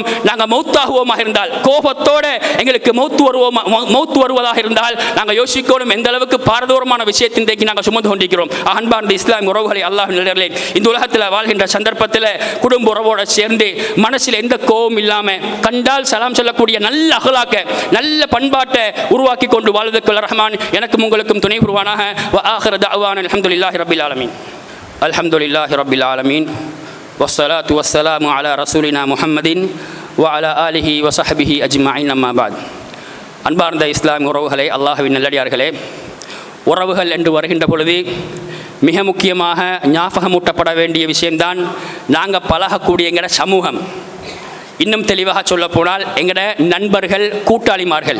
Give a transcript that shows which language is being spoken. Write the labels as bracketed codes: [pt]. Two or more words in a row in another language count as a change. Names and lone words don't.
[ta] நாங்கள் மௌத்தாகுவோமாக இருந்தால், கோபத்தோட எங்களுக்கு மௌத்து வருவதாக இருந்தால் நாங்கள் யோசிக்கணும் எந்த அளவுக்கு பாரதூரமான விஷயத்தை இன்றைக்கு நாங்கள் சுமந்து கொண்டிருக்கிறோம். அன்பார்ந்த இஸ்லாமிய உறவுகளை அல்லாஹ்வினுடைய இந்த உலகத்தில் வாழ்கின்ற சந்தர்ப்பத்தில் குடும்ப உறவோட சேர்ந்து மனசில் எந்த கோபம் இல்லாமல் கண்டால் சலாம் சொல்லக்கூடிய நல்ல அகலாக்க நல்ல பண்பாட்டை உருவாக்கி கொண்டு வாழ்வதற்கு ரஹ்மான் எனக்கும் உங்களுக்கும் துணை புரிவானாக. [ar] وآخر دعوانا الحمد لله رب العالمين. الحمد لله رب العالمين والصلاة والسلام على رسولنا محمد وعلى آله وصحبه أجمعين أما بعد. [ta] அன்பார்ந்த இஸ்லாமிய உறவுகளே, அல்லாஹ்வின் நல்லடியார்களே, உறவுகள் என்று வருகின்ற பொழுது மிக முக்கியமாக ஞாபகமூட்டப்பட வேண்டிய விஷயம்தான் நாங்கள் பழகக்கூடிய எங்களோட சமூகம். இன்னும் தெளிவாக சொல்ல போனால் எங்களோட நண்பர்கள், கூட்டாளிமார்கள்.